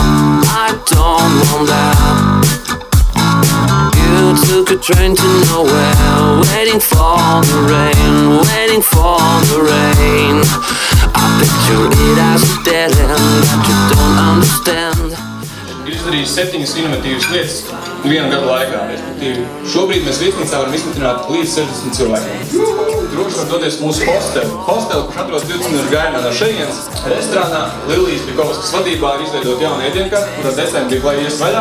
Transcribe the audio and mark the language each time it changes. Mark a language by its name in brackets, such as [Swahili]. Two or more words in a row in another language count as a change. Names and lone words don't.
[English] I don't want that. You took a train to nowhere, waiting for the rain, waiting for the rain. I picture it as a dead end that you don't understand. [Latvian] Ir izdarījis 7 inovatīvas lietas vienu gadu laikā. Šobrīd mēs viesnīcā varam izmitināt līdz 60 cilvēkiem. Droši var doties mūsu hosteli, kurš atrodas 20 minūšu gājienā no šejienes. Restorānā Lilijas Bikovskas vadībā ir izveidot jaunu ēdienkarti, kurā decembrī lai ies vaļā.